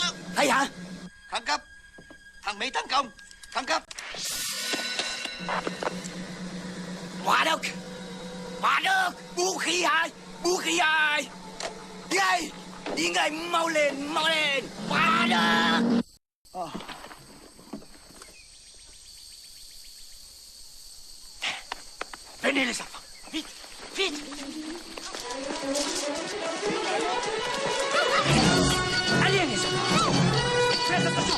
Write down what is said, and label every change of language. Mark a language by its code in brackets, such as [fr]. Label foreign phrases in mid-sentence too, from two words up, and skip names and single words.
[vi] Hay hả? Thăng cấp. Thằng Mỹ tấn công. Thăng cấp. Hỏa đốc. Hỏa đốc. Vũ khí hai. Vũ khí hai. Ngay. Đi ngay, mau lên, mau lên. Hỏa đốc. [fr] Venez les enfants. Vite. Vite. Allez les enfants. Faites attention.